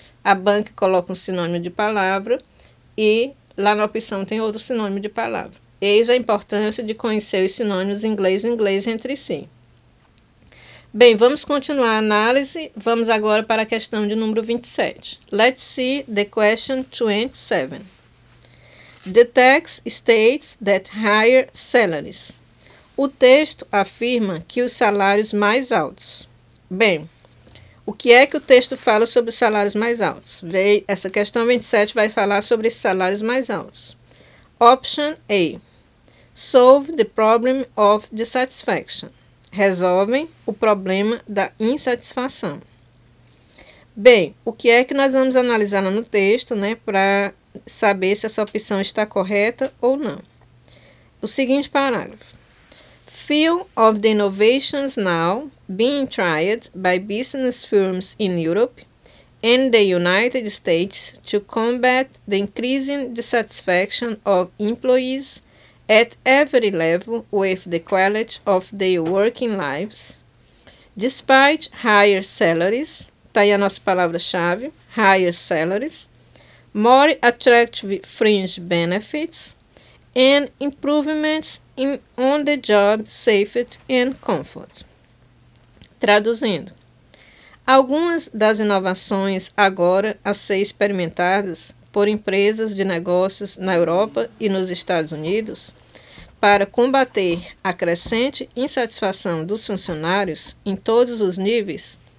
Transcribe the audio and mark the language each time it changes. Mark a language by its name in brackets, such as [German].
[Portuguese] A banca coloca um sinônimo de palavra e lá na opção tem outro sinônimo de palavra. Eis a importância de conhecer os sinônimos inglês e inglês entre si. Bem, vamos continuar a análise. Vamos agora para a questão de número 27. [English] Let's see the question 27. The text states that higher salaries. [Portuguese] O texto afirma que os salários mais altos. Bem, o que é que o texto fala sobre os salários mais altos? Essa questão 27 vai falar sobre esses salários mais altos. [English] Option A. Solve the problem of dissatisfaction. [Portuguese] Resolvem o problema da insatisfação. Bem, o que é que nós vamos analisar no texto, né, para saber se essa opção está correta ou não? O seguinte parágrafo. [English] Few of the innovations now being tried by business firms in Europe and the United States to combat the increasing dissatisfaction of employees at every level with the quality of their working lives, despite higher salaries, [Portuguese] está aí a nossa palavra-chave, [English] higher salaries, more attractive fringe benefits, and improvements in on-the-job safety and comfort. [Portuguese] Traduzindo, algumas das inovações agora a ser experimentadas por empresas de negócios na Europa e nos Estados Unidos para combater a crescente insatisfação dos funcionários em todos os níveis